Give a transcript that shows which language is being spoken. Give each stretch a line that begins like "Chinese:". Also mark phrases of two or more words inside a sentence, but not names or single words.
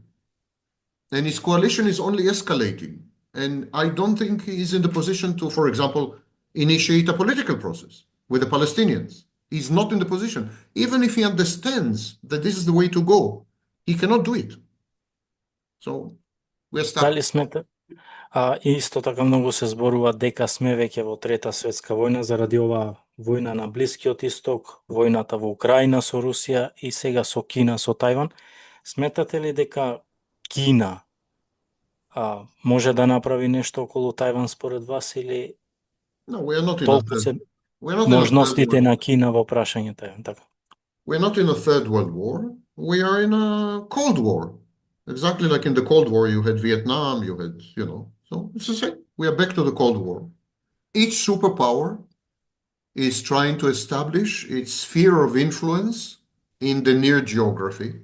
English: And his coalition is only escalating. And I don't think he's in the position to, for example, initiate a political process with the Palestinians. He's not in the position. Even if he understands that this is the way to go, he cannot do it. So we're stuck.
Macedonian: Дали смета? Исто така многу се зборува дека сме веќе во Трета светска војна заради оваа војна на Блискиот Исток, војната во Украина со Русија и сега со Кина, со Тајван. Сметате ли дека Кина може да направи нешто околу Тајван според вас или
English: No, we are not in
Macedonian: толку се можностите на Кина во прашање Тајван? Така.
English: We're not in a third world war. We are in a Cold War. Exactly like in the Cold War, you had Vietnam, you had, so it's the same. We are back to the Cold War. Each superpower is trying to establish its sphere of influence in the near geography.